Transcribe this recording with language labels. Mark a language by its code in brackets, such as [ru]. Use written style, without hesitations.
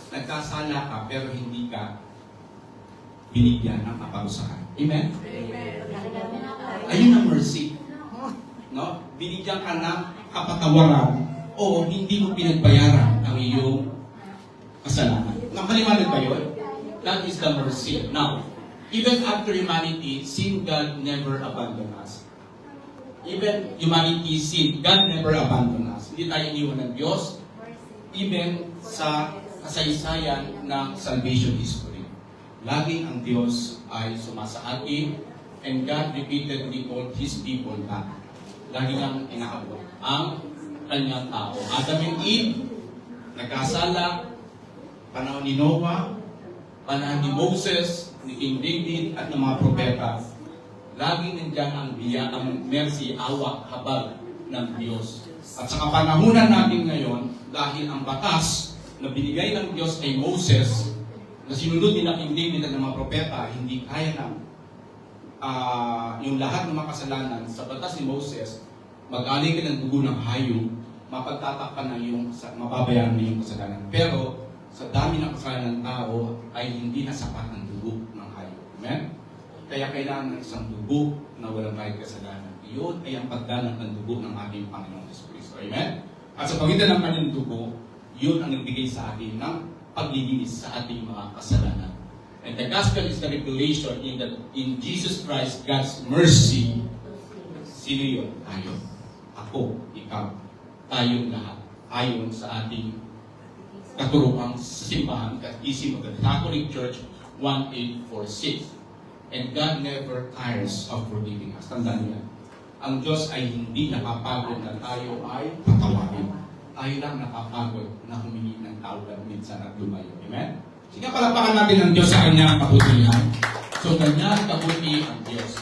[tl] Nagkasala ka pero hindi ka binigyan ng kaparusahan. Amen? Amen. Ayun ang mercy. No? Binigyan ka ng kapatawaran o hindi mo pinagbayaran ang iyong kasalanan. Nakaliwanag ba yun? [en] That is the mercy. Now, even after humanity sin, God never abandoned us. Even humanity sin, God never abandoned us. [tl] Hindi tayo iniwan ng Diyos. Even sa kasaysayan ng salvation history. laging ang Diyos ay sumasa atin, [en] and God repeatedly called His people back. [tl] Lagi lang inaabot ang kanyang tao. Adam and Eve, nagkasala, panahon ni Noah, panahon ni Moses, ni King David, at ng mga propeta. Laging nandiyan ang biya, ang mercy, awa, habag ng Diyos. At sa kapanahunan natin ngayon, dahil ang batas na binigay ng Diyos kay Moses, na sinunod ni King David at ng mga propeta, hindi kaya ng yung lahat ng mga kasalanan sa batas ni Moses, mag-alay ka ng dugo ng hayop, mapagtatakpan na yung, mababayaran na yung kasalanan. Pero, sa dami ng kasalanan ng tao, ay hindi na sapat ang dugo ng hayop. Amen? Kaya kailangan ng isang dugo na walang kahit kasalanan. Iyon ay ang pagdalang ng dugo ng ating Panginoong Hesus Kristo. Amen? At sa pagitan ng kanyang dugo, yun ang nagbigay sa atin ng paglilinis sa ating mga kasalanan. [en] And the gospel is the revelation in Jesus Christ, God's mercy. [tl] Sino yun? Tayo. Ako, ikaw, tayong lahat. Ayon sa ating katuruang simbahan, Katekismo of the Catholic Church 1846. [en] And God never tires of forgiving us. [tl] Tandaan niyo. Ang Diyos ay hindi nakapagod na tayo ay patawarin. Tayo lang nakapagod na humingi ng tawad minsan at lumayo. Amen? Sige, palapakan natin ang Diyos sa kanyang kabutihan. So, kanyang kabuti ang Diyos.